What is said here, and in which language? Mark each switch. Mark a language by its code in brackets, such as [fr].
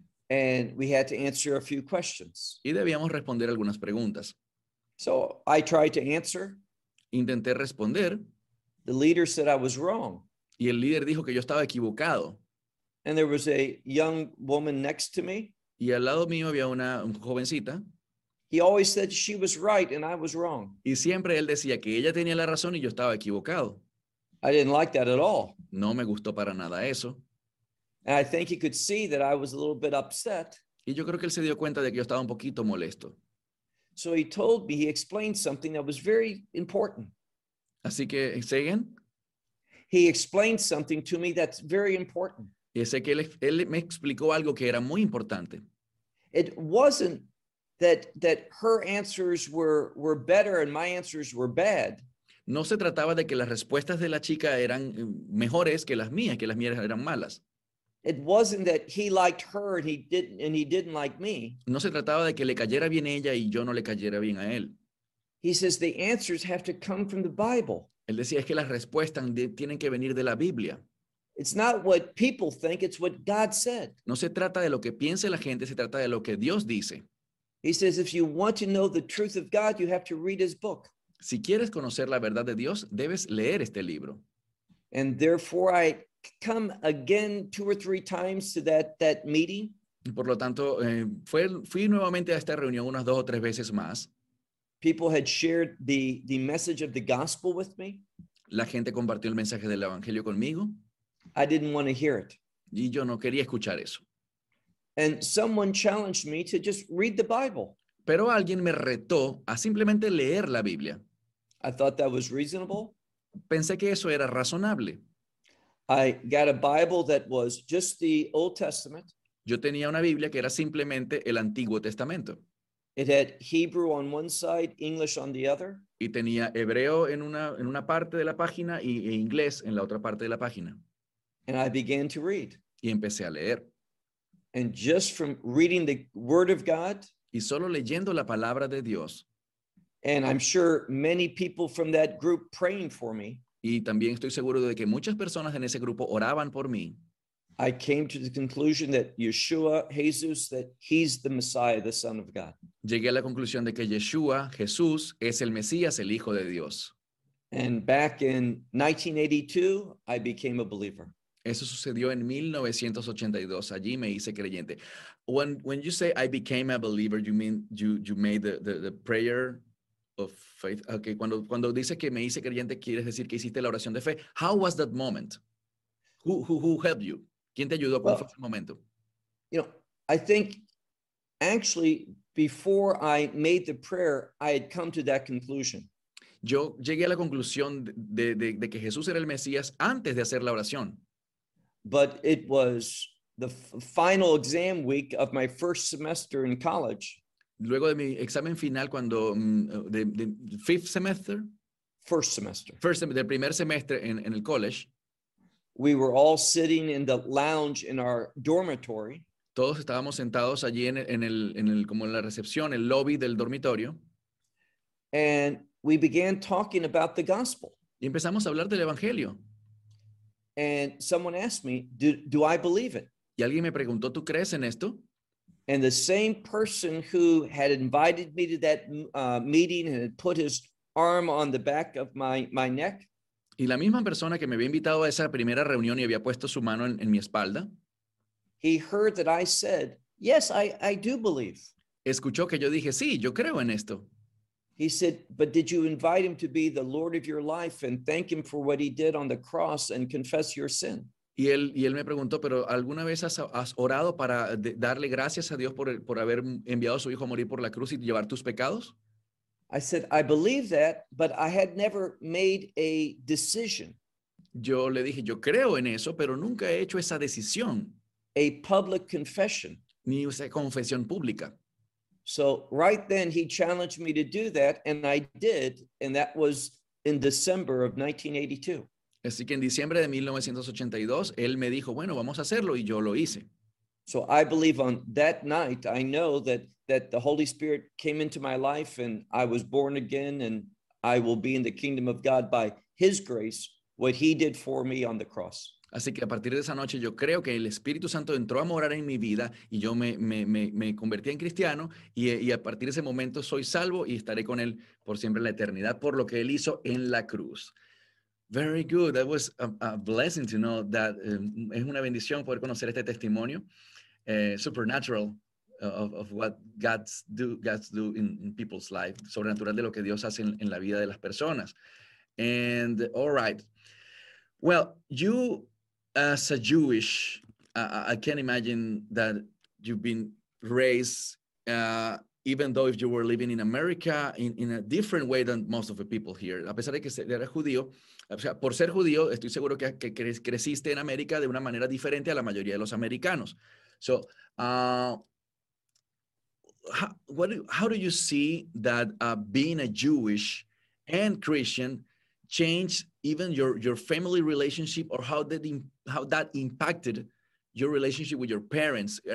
[en] And we had to answer a few questions. [es] Y debíamos responder algunas preguntas. [en] So I tried to answer. [es] Intenté responder. [en] The leader said I was wrong. [es] Y el líder dijo que yo estaba equivocado. [en] And there was a young woman next to me. [es] Y al lado mío había una jovencita. [en] He always said she was right and I was wrong. [es] Y siempre él decía que ella tenía la razón y yo estaba equivocado. [en] I didn't like that at all. [es] No me gustó para nada eso. [en] And I think he could see that I was a little bit upset. [es] Y yo creo que él se dio cuenta de que yo estaba un poquito molesto. [en] So he told me, he explained something that was very important. [es] Así que, [en] ¿say again? He explained something to me that's very important. [es] Y sé que él me explicó algo que era muy importante. [en] It wasn't that her answers were better and my answers were bad. [es] No se trataba de que las respuestas de la chica eran mejores que las mías eran malas. [en] It wasn't that he liked her and he didn't like me. [es] No se trataba de que le cayera bien ella y yo no le cayera bien a él. [en] He says the answers have to come from the Bible. [es] Él decía es que las respuestas tienen que venir de la Biblia. [en] It's not what people think, it's what God said. [es] No se trata de lo que piense la gente, se trata de lo que Dios dice. [en] He says, if you want to know the truth of God, you have to read his book. [es] Si quieres conocer la verdad de Dios, debes leer este libro. [en] And therefore, I come again two or three times to that meeting. [es] Y por lo tanto, fui nuevamente a esta reunión unas dos o tres veces más. [en] People had shared the message of the gospel with me. [es] La gente compartió el mensaje del evangelio conmigo. [en] I didn't want to hear it. [es] Y yo no quería escuchar eso. [en] And someone challenged me to just read the Bible. [es] Pero alguien me retó a simplemente leer la Biblia. [en] I thought that was reasonable. [es] Pensé que eso era razonable. [en] I got a Bible that was just the Old Testament. [es] Yo tenía una Biblia que era simplemente el Antiguo Testamento. [en] It had Hebrew on one side, English on the other. [es] Y tenía hebreo en una parte de la página e inglés en la otra parte de la página. [en] And I began to read. [es] Y empecé a leer. [en] And just from reading the Word of God. [es] Y solo leyendo la palabra de Dios. [en] And I'm sure many people from that group praying for me. [es] Y también estoy seguro de que muchas personas en ese grupo oraban por mí. [en] I came to the conclusion that Yeshua, Jesus, that he's the Messiah, the Son of God. [es] Llegué a la conclusión de que Yeshua, Jesús, es el Mesías, el Hijo de Dios. [en] And back in 1982, I became a believer. [es] Eso sucedió en 1982. Allí me hice creyente. [en] When you say I became a believer, you mean you made the prayer of faith? [es] Okay, cuando dices que me hice creyente, ¿quieres decir que hiciste la oración de fe? [en] How was that moment? Who helped you? [es] ¿Quién te ayudó? ¿Cuál fue ese momento? [en] You know, I think actually before I made the prayer, I had come to that conclusion. [es] Yo llegué a la conclusión de que Jesús era el Mesías antes de hacer la oración. [en] But it was the final exam week of my first semester in college. [es] Luego de mi examen final cuando [en] the fifth semester? First semester. First semester, [es] del primer semestre en el college. [en] We were all sitting in the lounge in our dormitory. [es] Todos estábamos sentados allí en el como en la recepción, el lobby del dormitorio. [en] And we began talking about the gospel. [es] Y empezamos a hablar del evangelio. [en] And someone asked me, do I believe it? [es] Y alguien me preguntó, ¿tú crees en esto? [en] And the same person who had invited me to that meeting and had put his arm on the back of my neck. [es] Y la misma persona que me había invitado a esa primera reunión y había puesto su mano en mi espalda. [en] He heard that I said, yes, I do believe. [es] Escuchó que yo dije, sí, yo creo en esto. [en] He said, but did you invite him to be the Lord of your life and thank him for what he did on the cross and confess your sin? [es] Y él me preguntó, pero ¿alguna vez has orado para darle gracias a Dios por haber enviado a su hijo a morir por la cruz y llevar tus pecados? [en] I said, I believe that, but I had never made a decision. [es] Yo le dije, yo creo en eso, pero nunca he hecho esa decisión. [en] A public confession. [es] Ni esa confesión pública. [en] So right then he challenged me to do that, and I did, and that was in December of 1982. [es] Así que en diciembre de 1982, él me dijo, bueno, vamos a hacerlo, y yo lo hice. [en] So I believe on that night, I know that the Holy Spirit came into my life, and I was born again, and I will be in the kingdom of God by his grace, what he did for me on the cross. [es] Así que a partir de esa noche yo creo que el Espíritu Santo entró a morar en mi vida y yo me convertí en cristiano y a partir de ese momento soy salvo y estaré con él por siempre en la eternidad por lo que él hizo en la cruz. [en] Very good. That was a blessing to know that. [es] Es una bendición poder conocer este testimonio [en] supernatural of what God's do in people's life, [es] sobrenatural de lo que Dios hace en la vida de las personas. [en] And all right. Well, you... As a Jewish, I can't imagine that you've been raised, even though if you were living in America, in a different way than most of the people here. [es] A pesar de que eras judío, o sea, por ser judío, estoy seguro que creciste en América de una manera diferente a la mayoría de los americanos. [en] So, how do you see that being a Jewish and Christian changed even your family relationship, or how that impacted your relationship with your parents?